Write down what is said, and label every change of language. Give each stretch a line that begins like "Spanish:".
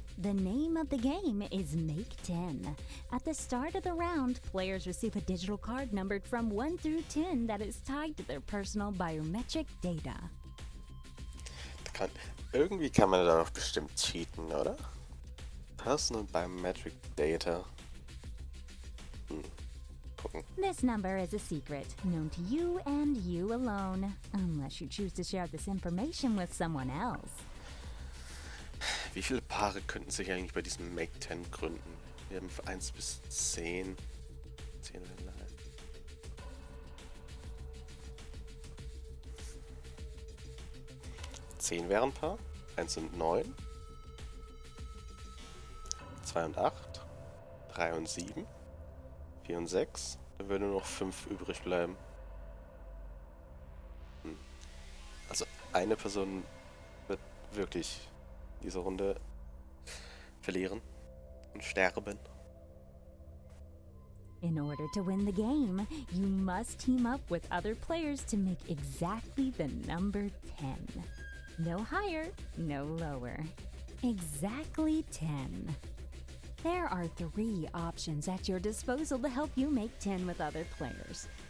English: The name of the game is Make 10. At the start of the round, players receive a digital card numbered from 1 through 10 that is tied to their personal biometric data.
German: Irgendwie kann man da doch bestimmt cheaten, oder?
English: Personal biometric data.
German: Gucken.
English: This number is a secret, known to you and you alone, unless you choose to share this information with someone else.
German: Wie viele Paare könnten sich eigentlich bei diesem Make 10 gründen? Wir haben 1 bis 10. 10 werden halt. Zehn wären ein Paar. 1 und 9. 2 und 8. 3 und 7. 4 und 6. Dann würden nur noch 5 übrig bleiben. Also eine Person wird wirklich diese Runde verlieren und sterben.
English: In order to win the game, you must team up with other players to make exactly the number 10. No higher, no lower. Exactly 10. There are 3 options at your disposal to help you make 10 with other players.